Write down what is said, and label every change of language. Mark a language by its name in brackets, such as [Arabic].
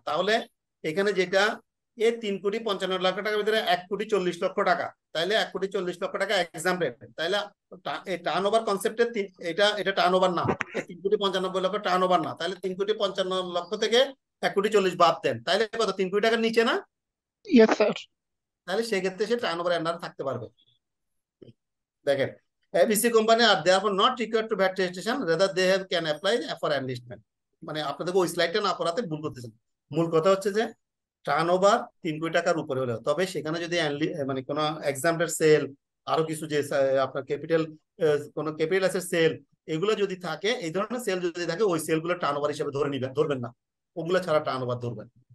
[Bangla] তাহলে এখানে যেটা এই 3,55 লাখ টাকার ভিতরে 1,40 লক্ষ টাকা, তাহলে 1,40 লক্ষ টাকা এক্সাম্পটেড, তাহলে এই টার্নওভার কনসেপ্টে এটা টার্নওভার না, 3,95 লক্ষ টার্নওভার না, তাহলে 3,55 লক্ষ থেকে 1,40 বাদ দেন, তাহলে কত? 3 কোটি টাকার নিচে না? Yes sir. তাহলে সেক্ষেত্রে সে টার্নওভার আন্ডারে থাকতে পারবে। দেখেন, ABC company আর [English] therefore not required to VAT registration, rather they can apply for enlistment। [Bangla] মানে আপনাদেরকে ওই স্লাইডটা না পড়াতে ভুল করতেছেন। মূল কথা হচ্ছে যে টার্নওভার 3 কোটি টাকার উপরে হলে, তবে সেখানে যদি মানে কোনো এক্সাম্পটেড সেল, আরো কিছু যে আপনার কোনো ক্যাপিটাল অ্যাসেট সেল, এগুলো যদি থাকে, এই ধরনের সেল যদি থাকে, ওই সেলগুলো টার্নওভার হিসেবে ধরবেন না, ওগুলো ছাড়া টার্নওভার ধরবেন।